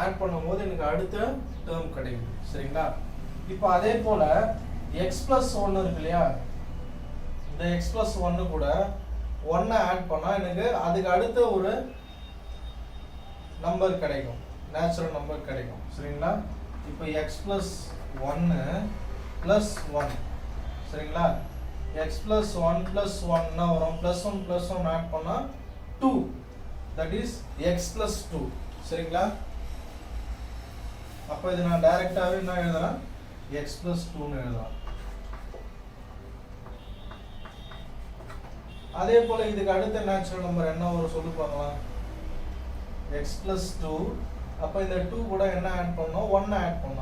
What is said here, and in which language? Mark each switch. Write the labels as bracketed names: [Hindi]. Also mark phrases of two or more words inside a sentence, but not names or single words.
[Tamil] ஆட் பண்ணும்போது எனக்கு அடுத்த டேர்ம் கிடைக்குது. சரிங்களா, இப்போ அதே போல் [English] x plus 1 [Tamil] இருக்கு இல்லையா, இந்த [English] x plus 1 [Tamil] கூட 1 ஆட் பண்ணா எனக்கு அதுக்கு அடுத்த ஒரு நம்பர் கிடைக்கும், [English] natural number [Tamil] கிடைக்கும். சரிங்களா? இப்போ [English] x plus 1 plus 1 [Tamil] சரிங்களா? [English] x plus 1 plus 1 [Tamil] என்ன வரும்? [English] plus 1 plus 1 [Tamil] ஆட் பண்ணா 2, [English] that is x plus 2. [Tamil] சரிங்களா? அப்போ இது நான் டைரக்டாவே என்ன எழுதலாம்? [English] x plus 2 [Tamil] ன்னு எழுதலாம். அதே போல இதுக்கு அடுத்த [English] natural number [Tamil] என்ன வரும் சொல்லு பார்க்கலாம். [English] x plus 2, [Tamil] அப்போ இந்த 2 கூட என்ன ஆட் பண்ணோம்? 1 ஆட் பண்ணோம்.